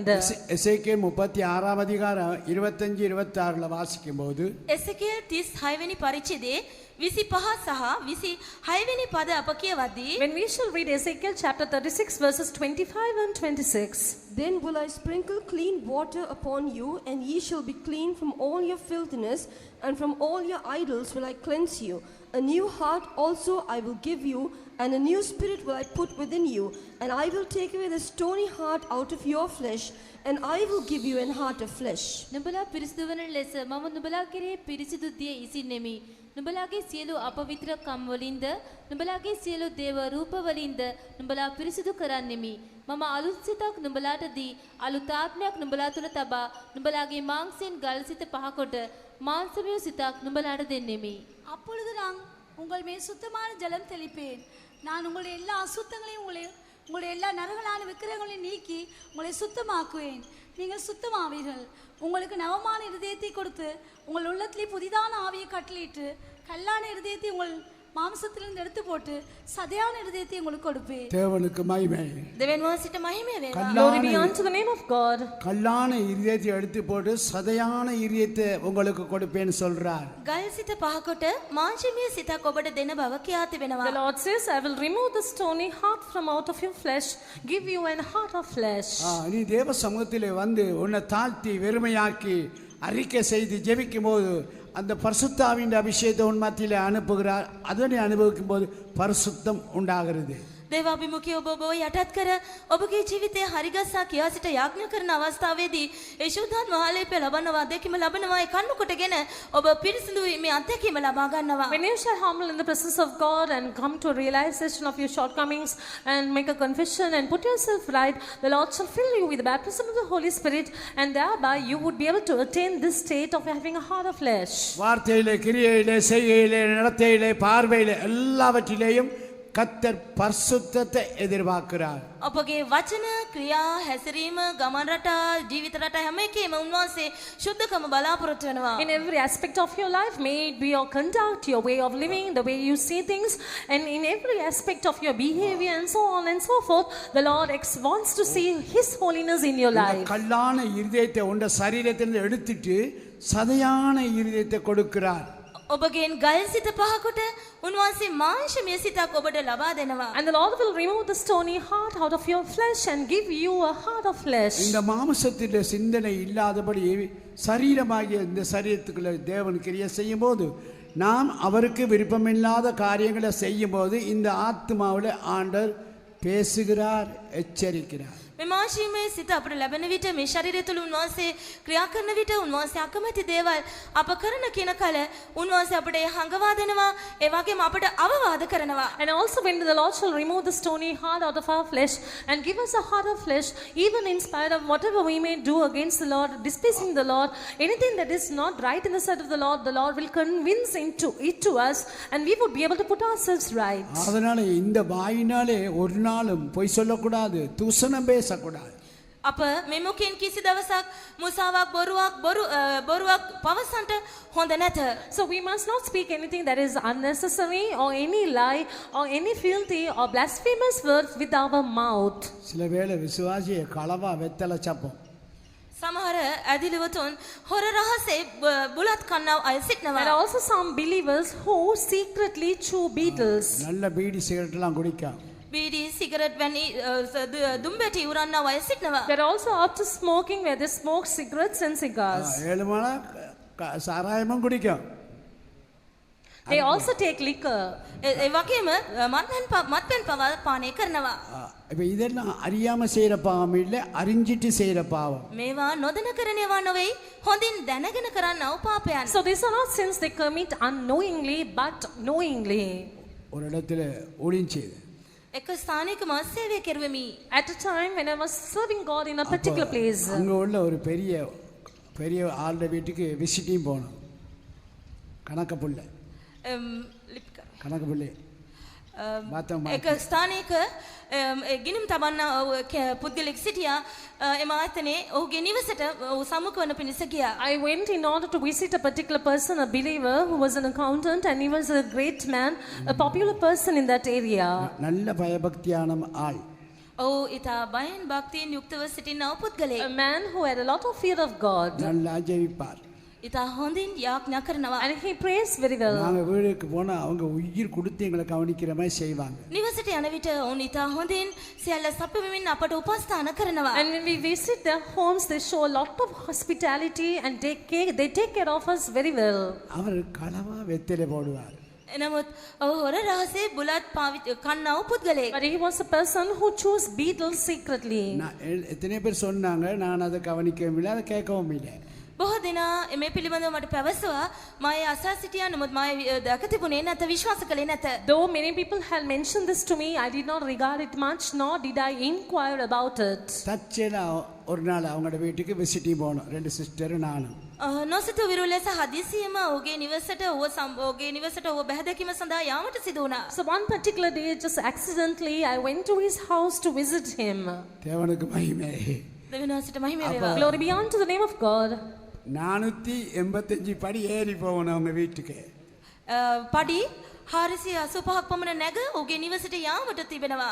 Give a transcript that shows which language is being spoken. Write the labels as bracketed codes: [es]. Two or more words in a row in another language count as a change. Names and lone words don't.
[ta] எசேக்கியேல் 36 அதிகாரம் 25 26ல வாசிக்கும்போது [si] එසේකියල් 36 වෙනි පරිච්ඡේදයේ 25 සහ 26 වෙනි පද අප කියවද්දී [en] When we shall read Ezekiel chapter 36 verses 25 and 26. Then will I sprinkle clean water upon you, and ye shall be clean from all your filthiness, and from all your idols will I cleanse you. A new heart also I will give you, and a new spirit will I put within you, and I will take away the stony heart out of your flesh, and I will give you an heart of flesh. [si] නුඹලා පිරිසිදු වන ලෙස මම නුඹලා කෙරෙහි පිරිසිදු දිය ඉසින්නෙමි. නුඹලාගේ සියලු අපවිත්‍ර කම් වලින්ද නුඹලාගේ සියලු දේව රූප වලින්ද නුඹලා පිරිසිදු කරන්නෙමි. මම අලුත් සිතක් නුඹලාට දී අලුත් ආත්මයක් නුඹලා තුල තබා නුඹලාගේ මාංශයෙන් ගල් සිත පහකොට මාංශමය සිතක් නුඹලාට දෙන්නෙමි. [ta] அப்பொழுது நான் உங்கள் மேல் சுத்தமான ஜலம் தெளிப்பேன். நான் உங்களுடைய எல்லா அசுத்தங்களையும் உங்களுடைய எல்லா நரகலான விக்கிரகங்களையும் நீக்கி உங்களை சுத்தமாக்குவேன். நீங்கள் சுத்தமாவீர்கள். உங்களுக்கு நவமான இருதயத்தை கொடுத்து உங்கள் உள்ளத்திலே புதிதான ஆவியை கட்டளையிட்டு கல்லான இருதயத்தை உங்கள் மாம்சத்திலிருந்து எடுத்து போட்டு சதையான இருதயத்தை உங்களுக்கு கொடுப்பேன். தேவனுக்கு மகிமை. [si] දෙවියන් වහන්සේට මහිම වේවා. [en] Glory be unto the name of God. [ta] கல்லான இருதயத்தை எடுத்து போட்டு சதையான இருதயத்தை உங்களுக்கு கொடுப்பேன்னு சொல்றார். [si] ගල් සිත පහකොට මාංශමය සිතක් ඔබට දෙන බව කියා තිබෙනවා. [en] The Lord says, I will remove the stony heart from out of your flesh, give you an heart of flesh. [ta] நீ தேவ சமூகத்திலே வந்து உன்னை தாழ்த்தி வெறுமையாக்கி அறிக்கை செய்து ஜெபிக்கும் போது அந்த பரிசுத்தாவின் அபிஷேகத்தை உன் மத்தியிலே அனுப்புகிறார். அதனை அனுபவிக்கும் போது பரிசுத்தம் உண்டாகிறது. [si] දේවාභිමුඛී ඔබ යටත් කර ඔබගේ ජීවිතයේ හරිගස්සා කියා සිට යාඥා කරන අවස්ථාවේදී ඒ ශුද්ධාත්ම මහලේපය ලබනවා, අත්දැකීම ලබනවා, ඒ කන්නු කොටගෙන ඔබ පිරිසිදු මේ අත්දැකීම ලබා ගන්නවා. [en] When you shall humble in the presence of God and come to a realization of your shortcomings and make a confession and put yourself right, the Lord shall fill you with the baptism of the Holy Spirit, and thereby you would be able to attain this state of having a heart of flesh. [ta] வார்த்தையிலே, கிரியையிலே, செய்கையிலே, நடத்தையிலே, பார்வையிலே எல்லாவற்றிலேயும் கர்த்தர் பரிசுத்தத்தை எதிர்பார்க்கிறார். [si] ඔබගේ වචන, ක්‍රියා, හැසිරීම, ගමන් රටා, ජීවිත රටා හැම එකේම උන්වහන්සේ සුද්ධකම බලාපොරොත්තු වෙනවා. [en] In every aspect of your life, may it be your conduct, your way of living, the way you see things, and in every aspect of your behavior and so on and so forth, the Lord wants to see His holiness in your life. [ta] கல்லான இருதயத்தை உண்ட சரீரத்திலிருந்து எடுத்துட்டு சதையான இருதயத்தை கொடுக்கிறார். [si] ඔබගෙන් ගල් සිත පහකොට උන්වහන්සේ මාංශමය සිතක් ඔබට ලබා දෙනවා. [en] And the Lord will remove the stony heart out of your flesh and give you a heart of flesh. [ta] இந்த மாம்சத்திலே சிந்தனை இல்லாதபடி சரீரமாகிய இந்த சரீரத்துக்குள்ள தேவன் கிரியை செய்யும் போது நாம் அவருக்கு விருப்பமில்லாத காரியங்களை செய்யும் போது இந்த ஆத்மாவில் ஆண்டவர் பேசுகிறார், எச்சரிக்கிறார். [si] මේ මාශීමේ සිත අපට ලැබෙන විට මේ ශරීරය තුළ උන්වහන්සේ ක්‍රියා කරන විට උන්වහන්සේ අකමැති දේවල් අප කරන කියන කල උන්වහන්සේ අපට ඒ හංගවා දෙනවා, ඒ වගේම අපට අවවාද කරනවා. [en] And also when the Lord shall remove the stony heart out of our flesh and give us a heart of flesh, even in spite of whatever we may do against the Lord, displeasing the Lord, anything that is not right in the sight of the Lord will convince it to us, and we would be able to put ourselves right. [ta] அதனால இந்த வாயினாலே ஒரு நாளும் பொய் சொல்லக்கூடாது, தூஷணம் பேசக்கூடாது. [si] අප මේ මුඛයෙන් කිසි දවසක් මුසාවක් බොරුවක් පවසන්නට හොඳ නැත. [en] So we must not speak anything that is unnecessary or any lie or any filthy or blasphemous words with our mouth. [ta] சில வேளை விசுவாசியை களவா வெத்தலை சப்போம். [si] සමහර ඇදිලිවතුන් හොර රහසේ බුලත් කන්නව අය සිටනවා. [en] There are also some believers who secretly chew beetles. [ta] நல்ல பீடி சிகரெட் எல்லாம் குடிக்காம [si] බීඩි සිගරට් වැනි දුම්බැටි උරන්නව අය සිටනවා. [en] They're also up to smoking, where they smoke cigarettes and cigars. [ta] 7 மண சாராயமும் குடிக்கும். [en] They also take liquor. [si] ඒ වගේම මත්පැන් පවා පානය කරනවා. [ta] இப்ப இதெல்லாம் அறியாம செய்யற பாவம் இல்ல, அறிஞ்சிட்டு செய்யற பாவம். [si] මේවා නොදැන කරනේවා නොවේ, හොඳින් දැනගෙන කරන්නව පාපයන්. [en] So these are not sins they commit unknowingly but knowingly. [ta] ஒரு இடத்துல ஊழியம் செய்து [si] එක ස්ථානයක මා සේවය කෙරුවෙමි. [en] At a time when I was serving God in a particular place. [ta] அங்க உள்ள ஒரு பெரிய ஆளுட வீட்டுக்கு விசிட்டிங் போனோம். கணக்கு புள்ள [si] එක ස්ථානයක ගිනිම් තබන්න පුද්ගලෙක් සිටියා. එම ආයතනයේ ඔහුගේ නිවසට සම්මුඛ වන පිණිස ගියා. [en] I went in order to visit a particular person, a believer who was an accountant, and he was a great man, a popular person in that area. [ta] நல்ல பயபக்தியான ஆள். [si] ඔහු ඉතා බයෙන් භක්තියෙන් යුක්තව සිටිනා පුද්ගලයෙක්. [en] A man who had a lot of fear of God. [ta] நல்லா ஜெபிப்பார். [si] ඉතා හොඳින් යාඥා කරනවා. [en] And he prays very well. [ta] நாங்க வீட்டுக்கு போனா அவங்க உயிர் கொடுத்து எங்களை கவனிக்கிற மாதிரி செய்வாங்க. [si] නිවසට යන විට ඔවුන් ඉතා හොඳින් සියල්ල සපයමින් අපට උපස්ථාන කරනවා. [en] And when we visit their homes, they show a lot of hospitality and they take care of us very well. [ta] அவர் களவா வெத்தலை போடுவார். [si] එනමුත් ඔහු හොර රහසේ බුලත් කන්නව පුද්ගලයෙක්. [en] But he was a person who chose beetles secretly. [ta] எத்தனை பேர் சொன்னாங்க, நான் அதை கவனிக்கவும் இல்லை, அதை கேட்கவும் இல்லை. [si] බොහෝ දෙනා මේ පිළිබඳව මට පැවසුවා. මා ඒ අසා සිටියා, නමුත් මා දැක තිබුණේ නැත, විශ්වාස කළේ නැත. [en] Though many people had mentioned this to me, I did not regard it much, nor did I inquire about it. [ta] தச்சேனா ஒரு நாள் அவங்களோட வீட்டுக்கு விசிட்டிங் போனோம், 2 சிஸ்டர் நானும். [si] නොසිතු විරු ලෙස හදිසියෙම ඔහුගේ නිවසට ඔහුව බැහැදැකීම සඳහා යාමට සිදු වුණා. [en] So one particular day, just accidentally, I went to his house to visit him. [ta] தேவனுக்கு மகிமை. [si] දෙවියන් වහන්සේට මහිම වේවා. [en] Glory be unto the name of God. [ta] 485 படி ஏறி போகணும் அவங்க வீட்டுக்கு. [si] පඩි 485ක් පමණ නැග ඔහුගේ නිවසට යාමට තිබෙනවා.